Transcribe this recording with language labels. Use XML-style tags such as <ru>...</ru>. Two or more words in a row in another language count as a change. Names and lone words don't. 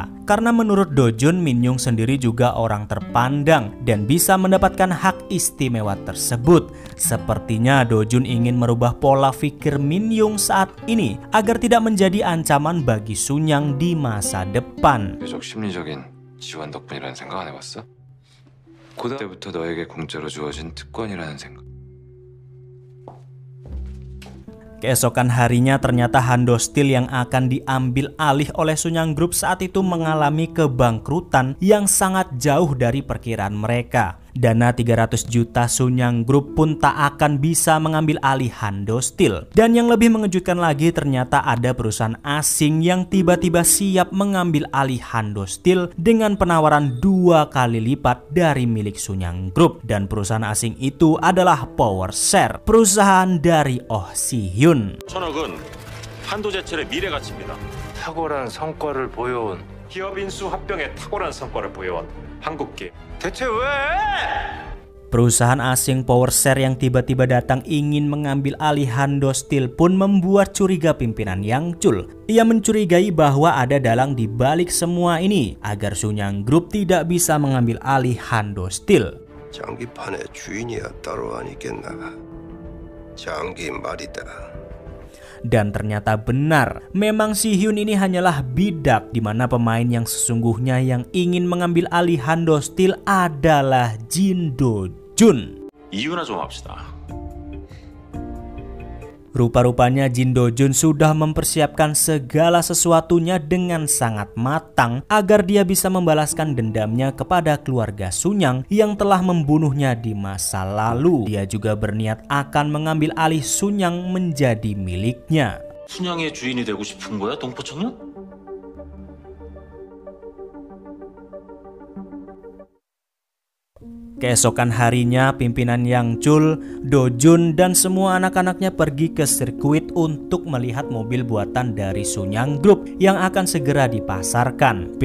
<id>Karena menurut Do Jun, Min Young sendiri juga orang terpandang dan bisa mendapatkan hak istimewa tersebut. Sepertinya Do Jun ingin merubah pola pikir Min Young saat ini agar tidak menjadi ancaman bagi Sunyang di masa depan.</id> <ko>계속 심리적인 지원 덕분이라는 생각 안 해봤어? 고등 때부터 너에게 공짜로 주어진 특권이라는 생각.</ko> <id>Keesokan harinya ternyata Hando Steel yang akan diambil alih oleh Sunyang Group saat itu mengalami kebangkrutan yang sangat jauh dari perkiraan mereka. Dana 300 juta Sunyang Group pun tak akan bisa mengambil alih Hando Steel. Dan yang lebih mengejutkan lagi, ternyata ada perusahaan asing yang tiba-tiba siap mengambil alih Hando Steel dengan penawaran 2 kali lipat dari milik Sunyang Group. Dan perusahaan asing itu adalah PowerShare, perusahaan dari Oh Si-hyun.</id> <ko>천억은 한도제철의 미래 가치입니다. 탁월한 성과를 보여온 기업 인수 합병에 탁월한 성과를 보여온 한국기. 대체 왜?</ko> <id>Perusahaan asing PowerShare yang tiba-tiba datang ingin mengambil alih Hando Steel pun membuat curiga pimpinan Yang Chul. Ia mencurigai bahwa ada dalang di balik semua ini agar Sunyang Group tidak bisa mengambil alih Hando Steel.</id> <ko>장기판의 주인이야 따로 아니겠나. 장기 말이다.</ko> <id>Dan ternyata benar, memang Si-hyun ini hanyalah bidak, di mana pemain yang sesungguhnya yang ingin mengambil alih Hando Steel adalah Jin Do Jun.</id> <ko>이유나 좀 합시다.</ko> <id>Rupa-rupanya Jin Do Jun sudah mempersiapkan segala sesuatunya dengan sangat matang agar dia bisa membalaskan dendamnya kepada keluarga Sunyang yang telah membunuhnya di masa lalu. Dia juga berniat akan mengambil alih Sunyang menjadi miliknya.</id> <ko>순양의 주인이 되고 싶은 거야, 동포청년?</ko> <id>Keesokan harinya, pimpinan Yang Chul, Do Jun, dan semua anak-anaknya pergi ke sirkuit untuk melihat mobil buatan dari Sunyang Group yang akan segera dipasarkan.</id>